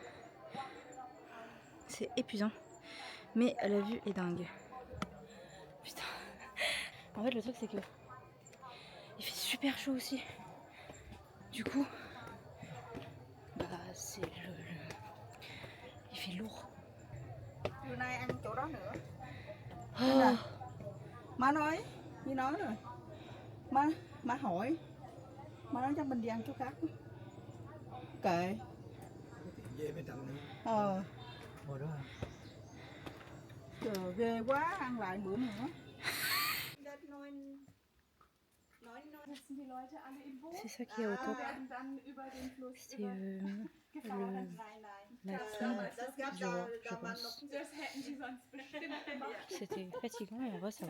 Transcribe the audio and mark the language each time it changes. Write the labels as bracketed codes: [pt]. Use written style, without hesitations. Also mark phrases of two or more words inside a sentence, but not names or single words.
[fr] C'est épuisant, mais la vue est dingue. Putain. En fait, le truc c'est que il fait super chaud aussi. Du coup, bah c'est il fait lourd. Oh. [vi] Má nói rồi. Má hỏi. Má nói chắc mình đi ăn chỗ khác. Kệ. Về bên Trần nữa. Ngồi đó hả? Trời ghê quá, ăn lại bữa nữa. [fr] C'est ça qui est au top. C'est la tombe du roi, je pense. C'était fatigant, mais en vrai ça va.